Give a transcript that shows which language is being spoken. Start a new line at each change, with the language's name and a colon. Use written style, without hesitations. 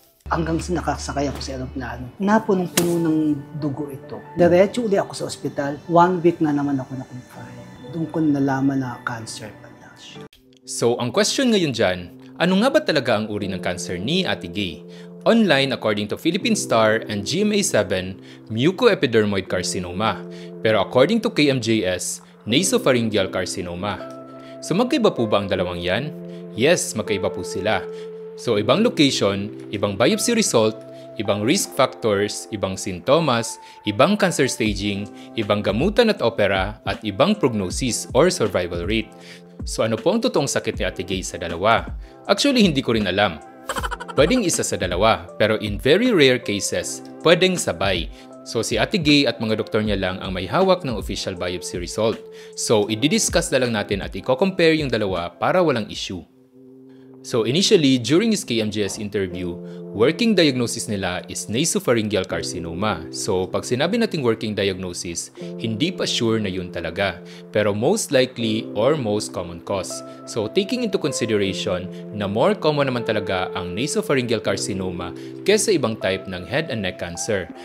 Filipino: Hanggang nakasakay ako sa aeroplano, napunong-puno ng dugo ito. Diretso uli ako sa ospital.
English: 1 week
Filipino: na naman ako na-confine. Doon ko nalaman na cancer pala siya. So, ang question ngayon dyan, ano nga ba talaga ang uri ng cancer ni Ate Gay?
English: Online, according to Philippine Star and GMA7, mucoepidermoid carcinoma.
Filipino: Pero according to KMJS, nasopharyngeal carcinoma. So magkaiba po ba ang dalawang yan? Yes, magkaiba po sila. So ibang location, ibang biopsy result, ibang risk factors, ibang sintomas, ibang
English: cancer staging,
Filipino: ibang gamutan at opera, at ibang
English: prognosis or survival rate.
Filipino: So ano po ang totoong sakit ni Ate Gay sa dalawa?
English: Actually,
Filipino: hindi ko rin alam. Pwedeng isa sa dalawa, pero
English: in very rare cases,
Filipino: pwedeng sabay. So si Ate Gay at mga doktor niya lang ang may hawak ng
English: official biopsy result.
Filipino: So i-discuss na lang natin at i-compare yung dalawa para walang issue.
English: So initially, during his KMJS interview, working diagnosis
Filipino: nila is nasopharyngeal carcinoma. So pag sinabi nating
English: working diagnosis,
Filipino: hindi pa sure na yun talaga.
English: Pero most likely or most common cause.
Filipino: So
English: taking into consideration
Filipino: na
English: more common
Filipino: naman talaga ang nasopharyngeal carcinoma kesa ibang type ng
English: head and neck cancer.